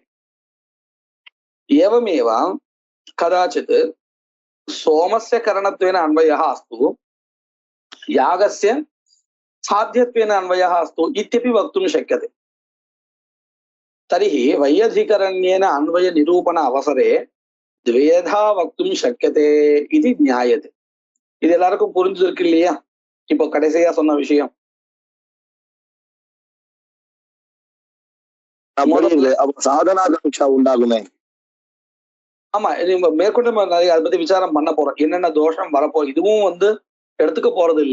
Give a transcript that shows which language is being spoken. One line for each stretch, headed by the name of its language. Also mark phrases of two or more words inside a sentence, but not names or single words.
Sanskrit: एवमेव कदाचित् सोमस्य करणत्वेन अन्वयः अस्तु, यागस्य साध्यत्वेन अन्वयः अस्तु इत्यपि वक्तुं शक्यते. तर्हि वैयधिकरण्येन अन्वय निरूपण अवसरे द्वेधा वक्तुं शक्यते इति ज्ञायते.
Tamil: இது எல்லாருக்கும் புரிஞ்சிருக்கு இல்லையா? இப்போ கடைசியா சொன்ன விஷயம் சாதனாகாங்ஷா உண்டாகுமே. ஆமா, மேற்கொண்டு அதை பத்தி விசாரம் பண்ண போறோம். என்னென்ன தோஷம் வரப்போ இதுவும் எடுத்துக்க போறது இல்லை.